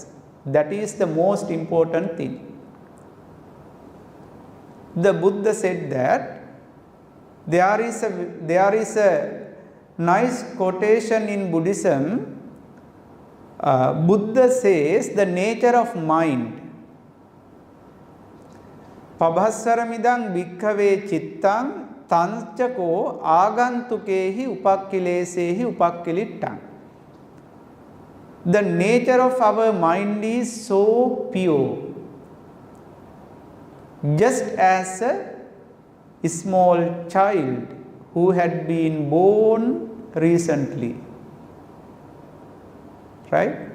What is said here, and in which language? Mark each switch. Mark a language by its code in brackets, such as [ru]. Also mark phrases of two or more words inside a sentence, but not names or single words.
[en] That is the most important thing. The Buddha said that there is a nice quotation in Buddhism. Buddha says the nature of mind. [pi] Pabhassaramidang bhikkhave chittang tanchako agantukehi upakkilesehi upakkilittang. [en] The nature of our mind is so pure. Just as a small child who had been born recently. Right?